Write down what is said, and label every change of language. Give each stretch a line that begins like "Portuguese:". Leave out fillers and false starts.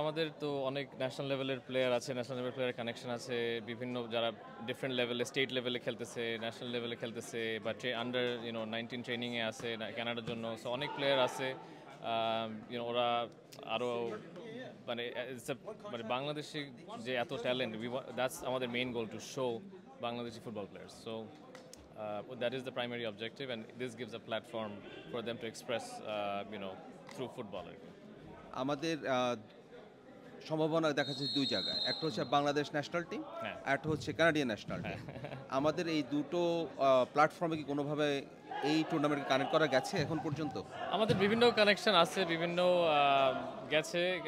Bangla: আমাদের তো অনেক ন্যাশনাল লেভেলের প্লেয়ার আছে, ন্যাশনাল লেভেল প্লেয়ারের কানেকশন আছে, বিভিন্ন যারা ডিফারেন্ট লেভেলে, স্টেট লেভেলে খেলতেছে, ন্যাশনাল লেভেলে খেলতেছে, বা আন্ডার 19 ট্রেনিংয়ে আছে কানাডার জন্য। সো অনেক প্লেয়ার আছে। ওরা আরও মানে মানে বাংলাদেশি যে এত ট্যালেন্ট, দ্যাটস আমাদের main goal,
English: To show Bangladeshi football players. So that is the primary objective, and this gives a platform for them to express through football.
Bangla: আমাদের সম্ভাবনা দেখা যাচ্ছে দুই জায়গায়। একটা হচ্ছে বাংলাদেশ ন্যাশনাল টিম, হ্যাঁ। আর একটা হচ্ছে কানাডিয়ান ন্যাশনাল টিম। আমাদের এই দুটো প্ল্যাটফর্মে কি কোনোভাবে এই টুর্নামেন্টকে কানেক্ট করা গেছে এখন পর্যন্ত? আমাদের বিভিন্ন কানেকশন আছে, বিভিন্ন গেছে।